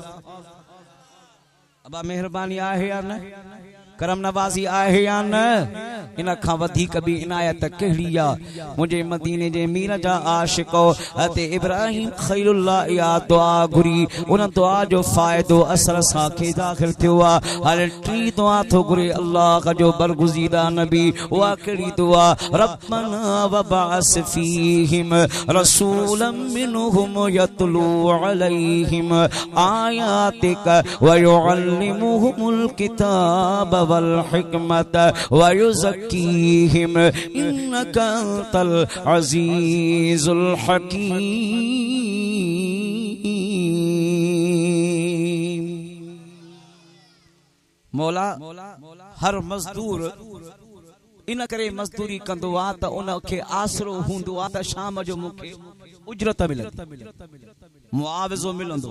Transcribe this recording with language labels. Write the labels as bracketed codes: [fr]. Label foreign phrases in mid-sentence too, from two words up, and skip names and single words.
[sd] अबा मेहरबानी आहे या न, करम नवाज़ी आहे या न, इन खां वधीक भी इनायत कहिड़ी आहे। मुंहिंजे मदीने जे मीर जा आशिको अते इब्राहिम खलीलुल्लाह इहा दुआ घुरी, उन दुआ जो फ़ाइदो असर सां खे दाख़िल थियो आहे। हल टी दुआ थो घुरे अल्लाह जो बरगुज़ीदा नबी। उहा कहिड़ी दुआ? [ar] ربنا وابعث فيهم رسولا منهم يتلو عليهم آياتك ويعلمهم الكتاب والحكمة ويزكيهم إنك أنت العزيز الحكيم. मौला हर मजदूर इन करे मजदूरी कंदो आहे त उनखे आसरो हूंदो आहे त शाम जो मूंखे उजरत मिलंदी, मुआवज़ो मिलंदो।